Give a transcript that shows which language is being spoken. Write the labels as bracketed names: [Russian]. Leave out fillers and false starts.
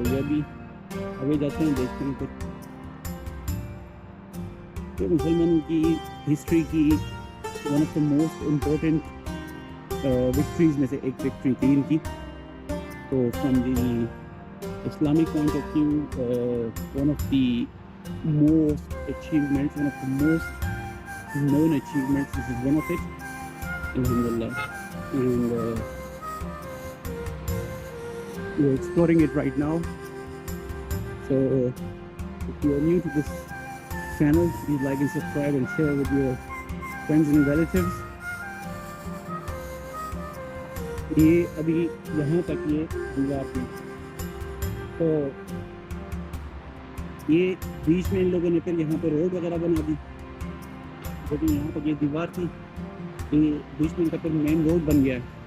[Hindi] तो ये अभी आगे जाते हैं, देखते हैं तो मुसलमानों की हिस्ट्री की [English] one of the most important victories [Hindi] में से एक विक्ट्री थी इनकी। तो [English] From the Islamic point of view one of the most achievements, one of the most known achievements, this is one of it alhamdulillah. And we're exploring it right now. So if you are new to this channel, please like and subscribe and share with your friends and relatives. [Hindi] ये अभी यहाँ तक ये दीवार थी, तो ये बीच में इन लोगों ने फिर यहाँ पे रोड वगैरह बना दी। लेकिन यहाँ पर ये दीवार थी, ये बीच में इनका फिर मेन रोड बन गया है।